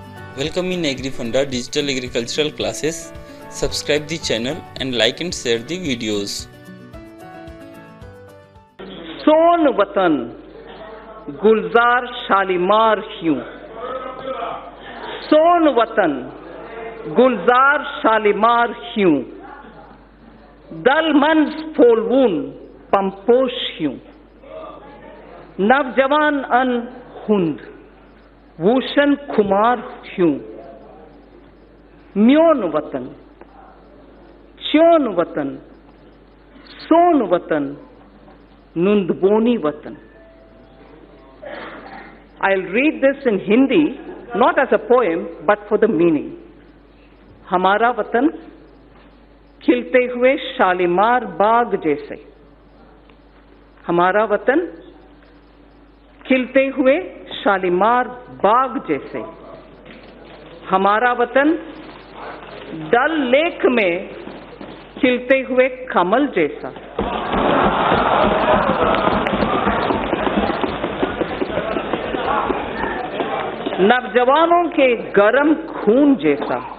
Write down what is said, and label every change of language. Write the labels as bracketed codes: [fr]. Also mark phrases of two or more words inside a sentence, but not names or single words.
[en] Welcome in AgriFunda digital agricultural classes. Subscribe the channel and like and share the videos. [ks] सोन वतन गुलजार शालीमार ह्यूं, सोन वतन गुलजार शालीमार ह्यूं, दलमंज फोलवून पंपोश ह्यूं, नवजवान अन हुंद भूषण खुमार ह्यूं, म्योन वतन च्योन वतन सोन वतन Nundboni Vatan. [en] I'll read this in Hindi, not as a poem, but for the meaning. [hi] हमारा वतन खिलते हुए शालीमार बाग जैसे, हमारा वतन खिलते हुए शालीमार बाग जैसे, हमारा वतन डल लेक में खिलते हुए कमल जैसा, नवजवानों के गरम खून जैसा,